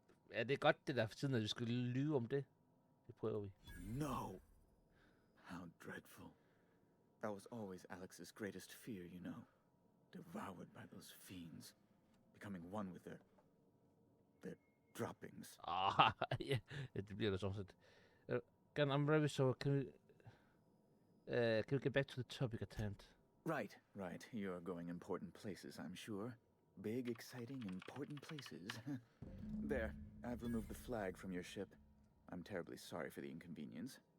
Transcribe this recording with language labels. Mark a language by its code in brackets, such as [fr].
[da] Er det godt det der for tiden, at vi skal lyve om det? Det prøver vi. [en] No! How dreadful. That was always Alex's greatest fear, you know. Devoured by those fiends. Becoming one with their droppings. [da] Ah, ja, det bliver det sådan set. [en] I'm very sorry. Can we get back to the topic at hand? Right. You're going important places, I'm sure. Big, exciting, important places. There, I've removed the flag from your ship. I'm terribly sorry for the inconvenience.